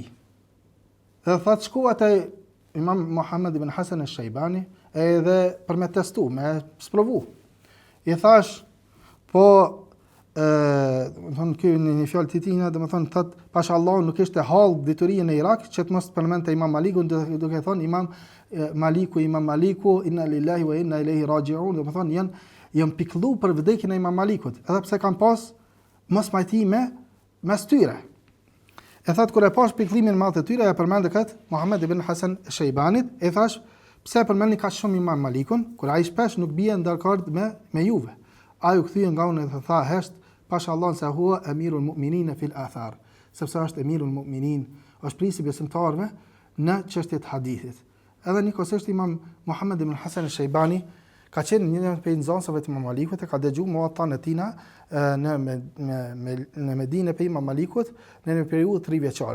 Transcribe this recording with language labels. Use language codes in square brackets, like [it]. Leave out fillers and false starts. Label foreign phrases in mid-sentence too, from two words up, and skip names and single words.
[sq] Dhe thotë shkova te Imam Muhammed ibn Hasan al-Shaybani edhe për me testu, me sprovu. I thash, po domethënë ky një fjalë të tina, domethënë thotë pashallahu nuk ishte hall diturie në Irak që të mos përmendte Imam Malikun, duke thonë Imam Maliku, [ar] إنا لله وإنا إليه راجعون, [sq] domethënë janë pikëllu për vdekjen e Imam Malikut, edhe pse kanë pas mos pajtime mes tyre. E thotë kur e pash pikëllimin më të tyre, e përmendë kët Muhammed ibn Hasan al-Shaybanit, e thash pse përmendni kaq shumë Imam Malikun, kur ai shpesh nuk bie ndarkord me juve. Ai u kthye nga unë dhe tha hesht, pashallahu se [ar] هو أمير المؤمنين في الأثر, [sq] sepse është [ar] أمير المؤمنين, [sq] është prisi besimtarëve në çështjet e hadithit. Edhe njëkohësisht Imam Muhammed ibn Hasan al-Shaybani ka qenë një prej nxënësve të Imam Malikut, ka dëgjuar muwatta e tina në Medinë pe Imam Malikut në një periudhë 3 vjeçare.